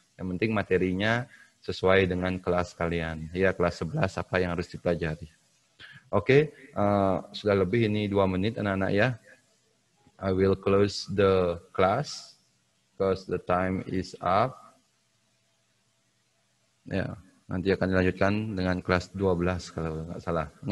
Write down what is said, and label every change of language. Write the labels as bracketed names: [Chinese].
[Indonesian] Yang penting materinya sesuai dengan kelas kalian. Ya, kelas 11 apa yang harus dipelajari. Oke, sudah lebih ini 2 menit anak-anak ya. [English] I will close the class because the time is up. [Indonesian] Ya, nanti akan dilanjutkan dengan kelas 12 kalau nggak salah.